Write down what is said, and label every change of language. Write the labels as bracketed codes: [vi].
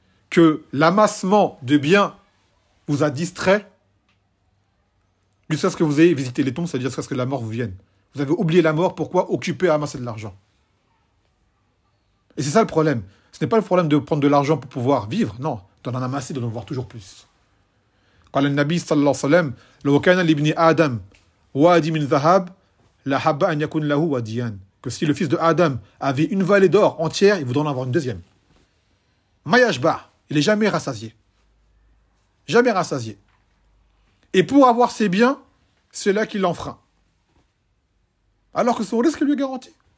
[fr] Que l'amassement de biens vous a distrait jusqu'à ce que vous ayez visité les tombes, c'est-à-dire jusqu'à ce que la mort vous vienne. Vous avez oublié la mort, pourquoi occuper à amasser de l'argent? Et c'est ça le problème. Ce n'est pas le problème de prendre de l'argent pour pouvoir vivre, non, d'en amasser, d'en avoir toujours plus. [ar] قال النبي صلى الله عليه وسلم لو كان لابن آدم وادي من ذهب لحب أن يكون له واديان. [fr] Que si le fils de Adam avait une vallée d'or entière, il voudrait en avoir une deuxième. ما يشبع. Il est jamais rassasié. Jamais rassasié. Et pour avoir ses biens, c'est là qu'il l'enfreint. Alors que son risque lui est garanti.